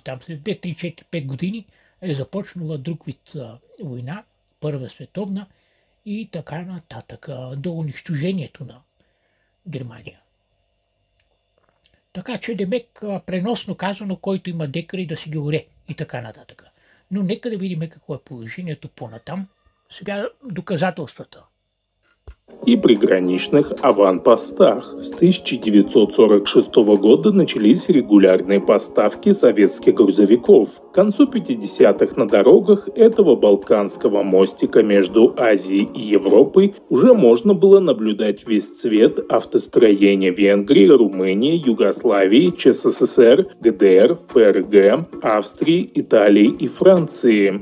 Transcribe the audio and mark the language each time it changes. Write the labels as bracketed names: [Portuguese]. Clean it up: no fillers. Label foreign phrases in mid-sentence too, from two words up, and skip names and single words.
[Bulgarian] Там след 2, 3, 4, 5 години е започнала друг вид война, Първа световна и така нататък, до унищожението на Германия. Така че демек, преносно казано, който има декари да си ги оре и така нататък. Но нека да видим какво е положението по-натам. Сега доказателствата. [Russian] И приграничных аванпостах. С 1946 года начались регулярные поставки советских грузовиков. К концу 50-х на дорогах этого Балканского мостика между Азией и Европой уже можно было наблюдать весь цвет автостроения Венгрии, Румынии, Югославии, ЧССР, ГДР, ФРГ, Австрии, Италии и Франции.